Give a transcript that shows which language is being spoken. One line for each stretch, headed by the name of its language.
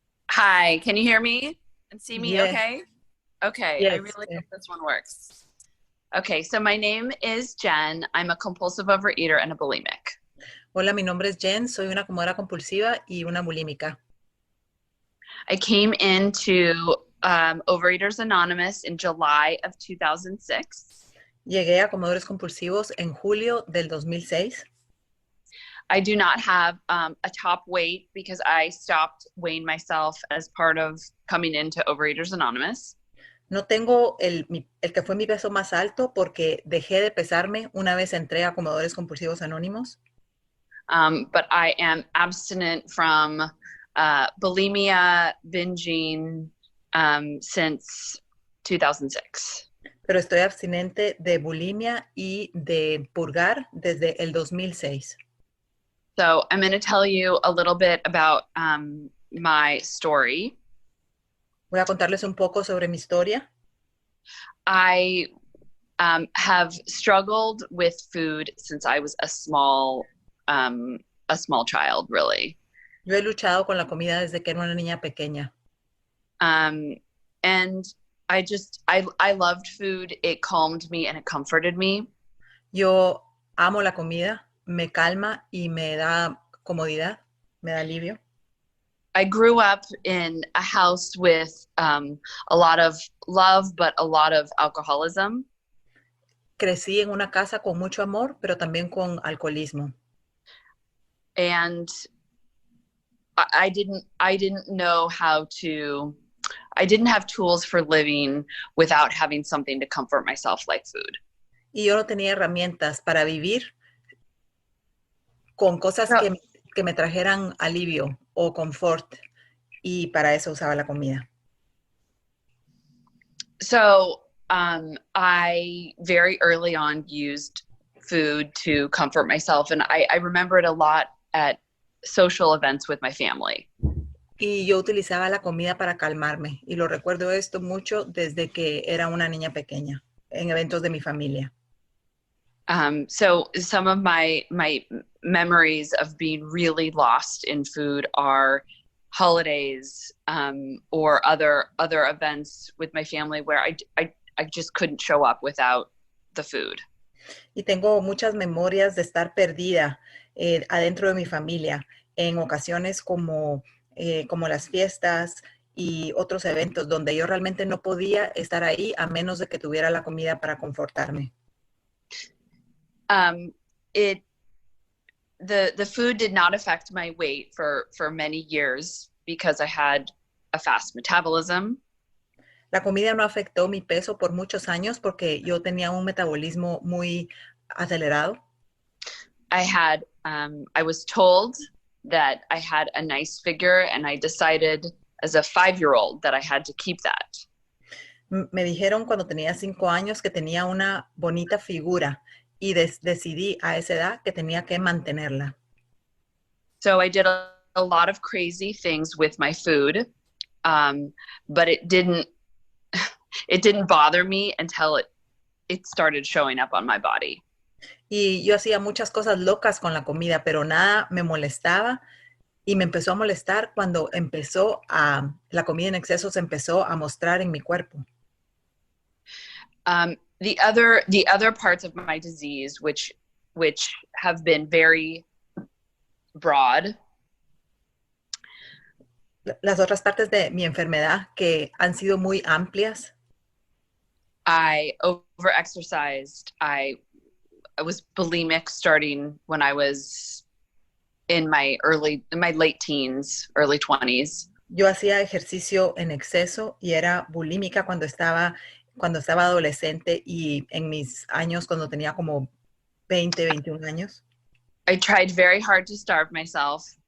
English: Hi, can you hear me and see me okay? Okay, Yes. I really hope this one works. Okay, so my name is Jen. I'm a compulsive overeater and a bulimic.
Spanish: Hola, mi nombre es Jen, soy una comedora compulsiva y una bulímica.
English: I came into Overeaters Anonymous in July of 2006.
Spanish: Llegué a comedores compulsivos en julio del 2006.
English: I do not have a top weight because I stopped weighing myself as part of coming into Overeaters Anonymous.
Spanish: No tengo el que fue mi peso más alto porque dejé de pesarme una vez entré a comedores compulsivos anónimos.
English: But I am abstinent from bulimia, binging since 2006.
Spanish: Pero estoy abstinente de bulimia y de purgar desde el 2006.
English: So I'm going to tell you a little bit about my story.
Spanish: Voy a contarles un poco sobre mi historia.
English: I have struggled with food since I was a small child, really.
Spanish: Yo he luchado con la comida desde que era una niña pequeña.
English: And I loved food. It calmed me and it comforted me.
Spanish: Yo amo la comida, me calma y me da comodidad, me da alivio.
English: I grew up in a house with a lot of love, but a lot of alcoholism.
Spanish: Crecí en una casa con mucho amor, pero también con alcoholismo.
English: And I didn't know how to, I didn't have tools for living without having something to comfort myself like food.
Spanish: Y yo no tenía herramientas para vivir con cosas que me trajeran alivio o confort, y para eso usaba la comida.
English: So I very early on used food to comfort myself, and I remember it a lot at social events with my family.
Spanish: Y yo utilizaba la comida para calmarme, y lo recuerdo esto mucho desde que era una niña pequeña, en eventos de mi familia.
English: So some of my memories of being really lost in food are holidays or other events with my family where I just couldn't show up without the food.
Spanish: Y tengo muchas memorias de estar perdida adentro de mi familia en ocasiones como las fiestas y otros eventos donde yo realmente no podía estar ahí a menos de que tuviera la comida para confortarme.
English: The food did not affect my weight for many years because I had a fast metabolism.
Spanish: La comida no afectó mi peso por muchos años porque yo tenía un metabolismo muy acelerado.
English: I was told that I had a nice figure, and I decided as a 5-year-old that I had to keep that.
Spanish: Me dijeron cuando tenía 5 años que tenía una bonita figura y decidí a esa edad que tenía que mantenerla.
English: So I did a a lot of crazy things with my food, but it didn't bother me until it started showing up on my body.
Spanish: Y yo hacía muchas cosas locas con la comida, pero nada me molestaba. Y me empezó a molestar cuando la comida en exceso se empezó a mostrar en mi cuerpo.
English: The other parts of my disease, which have been very broad.
Spanish: Las otras partes de mi enfermedad que han sido muy amplias.
English: I overexercised. I was bulimic starting when I was in my late teens, early 20s.
Spanish: Yo hacía ejercicio en exceso y era bulímica cuando estaba adolescente y en mis años cuando tenía como 20, 21 años.
English: I tried very hard to starve myself.